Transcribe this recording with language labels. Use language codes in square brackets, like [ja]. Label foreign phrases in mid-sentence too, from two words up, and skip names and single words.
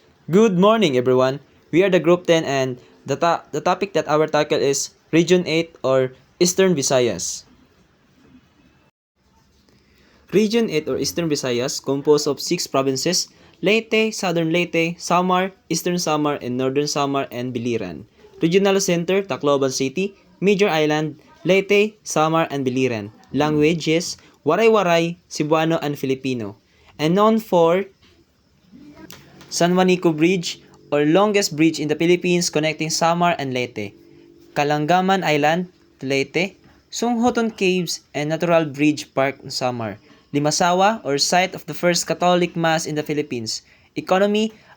[en] Good morning, everyone. We are the Group 10 and the topic that our tackle is Region 8 or Eastern Visayas. Region 8 or Eastern Visayas composed of 6 provinces: Leyte, Southern Leyte, Samar, Eastern Samar, and Northern Samar and Biliran. Regional Center, Tacloban City. Major Island, Leyte, Samar, and Biliran. Languages, Waray-Waray, Cebuano, and Filipino. And known for San Juanico Bridge or longest bridge in the Philippines connecting Samar and Leyte, Kalangaman Island, Leyte, Sunghoton Caves and Natural Bridge Park, Samar, Limasawa or site of the first Catholic Mass in the Philippines, economy,